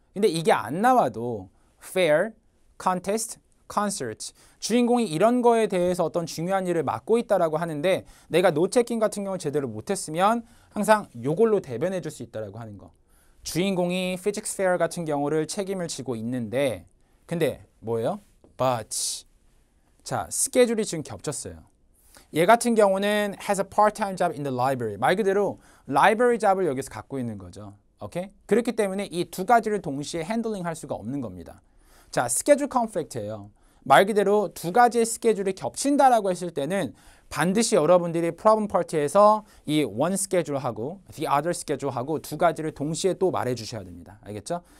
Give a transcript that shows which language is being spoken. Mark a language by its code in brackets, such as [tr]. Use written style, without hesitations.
[ko] 근데 이게 안 나와도 fair, contest, concert 주인공이 이런 거에 대해서 어떤 중요한 일을 맡고 있다라고 하는데 내가 노체킹 같은 경우 제대로 못했으면 항상 요걸로 대변해 줄 수 있다라고 하는 거. 주인공이 physics fair 같은 경우를 책임을 지고 있는데 근데 뭐예요? But 자, 스케줄이 지금 겹쳤어요. 얘 같은 경우는 [en] has a part-time job in the library. [ko] 말 그대로 library 잡을 여기서 갖고 있는 거죠. 오케이? 그렇기 때문에 이 두 가지를 동시에 핸들링 할 수가 없는 겁니다. 자, 스케줄 컨플릭트예요. 말 그대로 두 가지의 스케줄이 겹친다라고 했을 때는 반드시 여러분들이 problem 파트에서 이 one schedule하고 the other schedule하고 두 가지를 동시에 또 말해 주셔야 됩니다. 알겠죠?